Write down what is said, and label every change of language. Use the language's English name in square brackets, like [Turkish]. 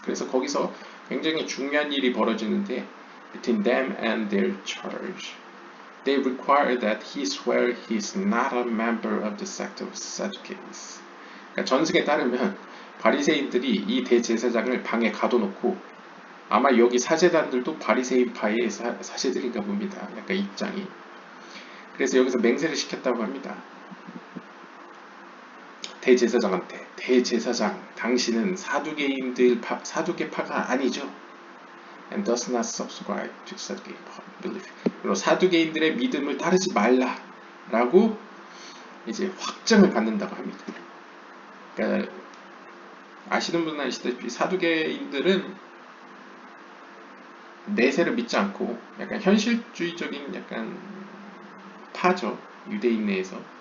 [Korean] 그래서 거기서 굉장히 중요한 일이 벌어지는데 [English] between them and their charge. They require that he swear he is not a member of the sect of Sadducees. [Korean] 그러니까 전승에 따르면 바리새인들이 이 대제사장을 방에 가둬놓고 아마 여기 사제단들도 바리새인파의 사제들인가 봅니다. 약간 입장이. 그래서 여기서 맹세를 시켰다고 합니다. 대제사장한테 대제사장 당신은 사두개파가 아니죠. [English] And does not subscribe to Sadducee belief. [Korean] 그리고 사두개인들의 믿음을 따르지 말라라고 이제 확정을 받는다고 합니다. 그러니까 아시는 분은 아시다시피 사두개인들은 내세를 믿지 않고 약간 현실주의적인 약간 파죠. 유대인 내에서.